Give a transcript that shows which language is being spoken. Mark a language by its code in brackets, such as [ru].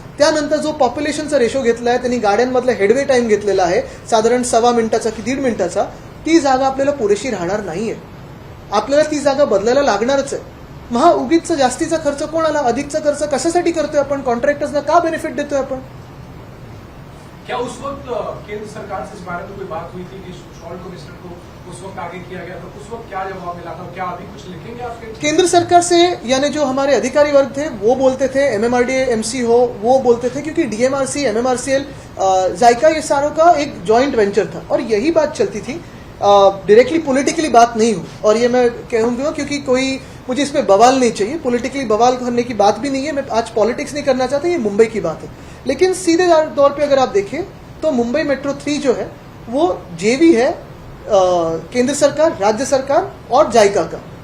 [mr] त्यानंतर जो पॉप्युलेशनचा रेशो घेतला आहे, त्यांनी गाड्यांमधला हेडवे टाइम घेतलेला आहे साधारण 1.25 मिनिटाचा की 1.5 मिनिटाचा, ती जागा आपल्याला पुरेशी राहणार नाहीये. आपल्याला ती जागा बदलायला लागणारच आहे. मग हा उगीचचा जास्तीचा खर्च कोणाला, अधिकचा खर्च कशासाठी करतोय आपण? कॉन्ट्रॅक्टर्सना का बेनिफिट देतोय आपण? [hi] क्या उस वक्त केंद्र सरकार से इस बारे में कोई बात हुई थी कि सॉल्ट कमिश्नर को उस वक्त आगे किया गया, तो उस वक्त क्या जवाब मिला था? क्या अभी कुछ लिखेंगे आपके? केंद्र सरकार से यानी जो हमारे अधिकारी वर्ग थे वो बोलते थे, MMRDA MC हो वो बोलते थे, क्योंकि DMRC MMRCL जायका ये सारों का एक जॉइंट वेंचर था और यही बात चलती थी. डायरेक्टली पॉलिटिकली बात नहीं हुई, और ये मैं कहूँगा क्योंकि कोई मुझे इसमें बवाल नहीं चाहिए, पॉलिटिकली बवाल करने की बात भी नहीं है. मैं आज पॉलिटिक्स नहीं करना चाहता, ये मुंबई की बात है. लेकिन सीधे तौर पे अगर आप देखें तो मुंबई मेट्रो 3 जो है वो JV है, केंद्र सरकार, राज्य सरकार और जायका का.